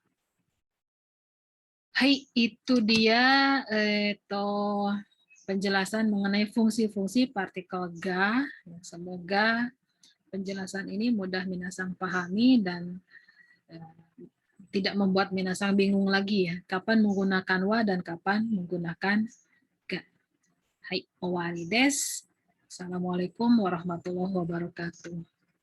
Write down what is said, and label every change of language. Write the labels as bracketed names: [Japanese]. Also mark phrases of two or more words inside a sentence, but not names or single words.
[Indonesian] Hai, itu dia penjelasan mengenai fungsi-fungsi partikel ga. Semoga penjelasan ini mudah minasang pahami dan tidak membuat minasang bingung lagi ya. Kapan menggunakan wa dan kapan menggunakan ga. Hai, [Japanese] 終わりです. [Arabic] السلام عليكم ورحمة الله وبركاته.